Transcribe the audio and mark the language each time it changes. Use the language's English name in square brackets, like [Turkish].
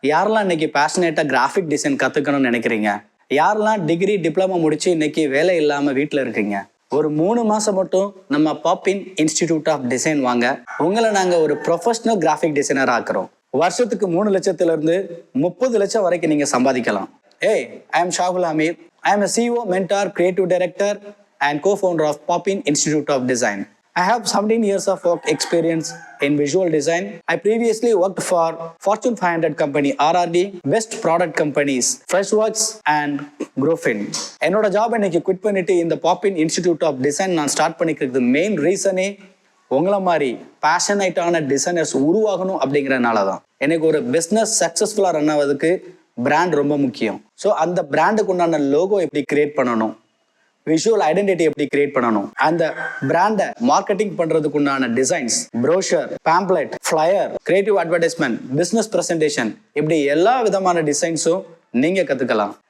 [Tamil] யாரெல்லாம் இன்னைக்கு பேஷனேட்டாக graphic design கற்றுக்கணும்னு நினைக்கிறீங்க? யாரெல்லாம் டிகிரி டிப்ளமோ முடிச்சு இன்னைக்கு வேலை இல்லாமல் வீட்டில் இருக்கீங்க? ஒரு 3 மாதம் மட்டும் நம்ம பாப்பின் இன்ஸ்டிடியூட் ஆஃப் டிசைன் வாங்க. உங்களை நாங்கள் ஒரு ப்ரொஃபஷனல் கிராஃபிக் டிசைனர் ஆக்குறோம். வருஷத்துக்கு 3 லட்சத்திலிருந்து 30 லட்சம் வரைக்கும் நீங்கள் சம்பாதிக்கலாம். [English] I am Shahul Ameer. I am a CEO, mentor, creative director and co-founder of Poppin Institute of Design. I have 17 years of work experience in visual design. I previously worked for Fortune 500 company RRD, best product companies Freshworks and Grofin. [Tamil] என்னோட job இன்னைக்கு quit பண்ணிட்டு இந்த பாப்பின் institute of design நான் start பண்ணிக்கிறது main ரீசனே உங்களை மாதிரி பேஷனேட்டான designers உருவாகணும் அப்படிங்கிறனால தான். எனக்கு ஒரு பிஸ்னஸ் சக்ஸஸ்ஃபுல்லாக ரன் ஆகிறதுக்கு பிராண்ட் ரொம்ப முக்கியம். ஸோ அந்த பிராண்டுக்கு உண்டான லோகோ எப்படி கிரியேட் பண்ணணும், விஷுவல் ஐடென்டிட்டி எப்படி கிரியேட் பண்ணணும், அந்த பிராண்டை மார்க்கெட்டிங் பண்றதுக்கு உண்டான designs, brochure, pamphlet, flyer, creative advertisement, business presentation, இப்படி எல்லா விதமான டிசைன்ஸும் நீங்க கத்துக்கலாம்.